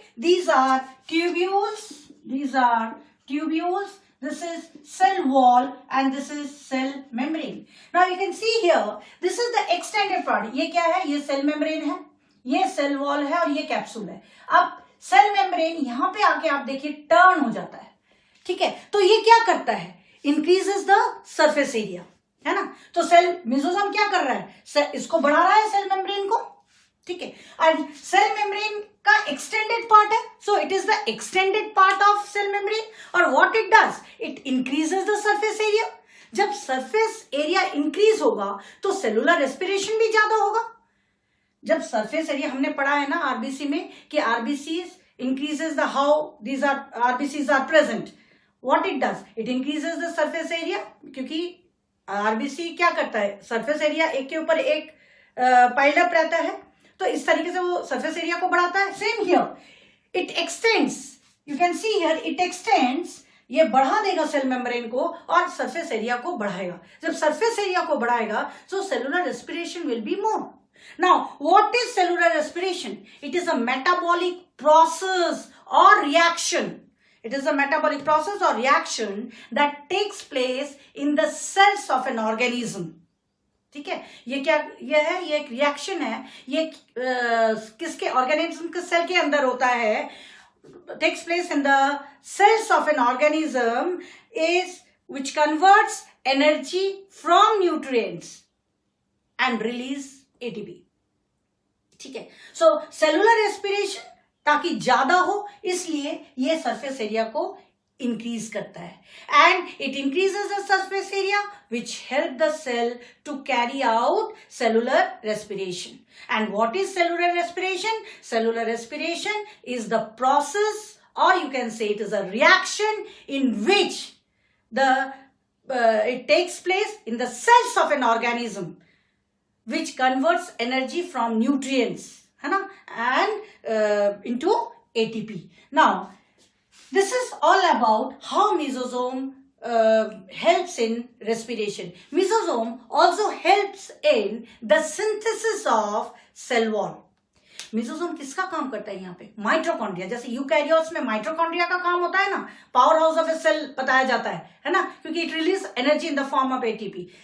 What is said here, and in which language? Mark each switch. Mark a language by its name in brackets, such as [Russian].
[English] These are tubules. This is cell wall and this is cell membrane. Now you can see here, this is the extended part. [Hindi] ये क्या है? ये cell membrane है, ये cell wall है और ये capsule है. अब cell membrane यहाँ पे आके आप देखिए turn हो जाता है, ठीक है. तो ये क्या करता है? [English] Increases the surface area, [Hindi] है ना. तो cell mesosome क्या कर रहा है? इसको बढ़ा रहा है cell membrane को, ठीक है. [English] And cell membrane [Hindi] का extended part है, [English] so it is the extended part of cell membrane. और what it does? It increases the surface area. [Hindi] जब surface area increase होगा तो cellular respiration भी ज्यादा होगा. जब surface area हमने पढ़ा है ना RBC में कि [English] RBCs increases the how these are RBCs are present. What it does? It increases the surface area. [Hindi] क्योंकि RBC क्या करता है? Surface area एक के ऊपर एक pile up रहता है, तो इस तरीके से वो सरफेस एरिया को बढ़ाता है. [English] Same here, it extends. You can see here, it extends. [Hindi] ये बढ़ा देगा सेल मेम्ब्रेन को और सरफेस एरिया को बढ़ाएगा. जब सरफेस एरिया को बढ़ाएगा तो cellular respiration [English] Will be more. Now what is cellular respiration? It is a metabolic process और reaction. It is a metabolic process or reaction that takes place in the cells of an organism. [Hindi] ठीक है. ये क्या ये है? ये एक reaction है. ये किसके? ऑर्गेनिज्म के सेल के अंदर होता है. [English] Takes place in the cells of an organism, is which converts energy from nutrients and release ATP. [Hindi] ठीक है. [English] So cellular respiration [Hindi] ताकि ज्यादा हो, इसलिए ये surface area को increase करता है, [English] and it increases the surface area which help the cell to carry out cellular respiration. And what is cellular respiration? Cellular respiration is the process, or you can say it is a reaction in which it takes place in the cells of an organism, which converts energy from nutrients, [Hindi] है ना, [English] and into ATP. Now, this is all about how mesosome helps in respiration. Mesosome also helps in the synthesis of cell wall. [Hindi] Mesosome किसका काम करता है यहाँ पे? Mitochondria. जैसे eukaryotes में माइटोकॉन्ड्रिया का काम होता है ना, [English] power house of a cell [Hindi] बताया जाता है ना, क्योंकि [English] It release energy in the form of ATP.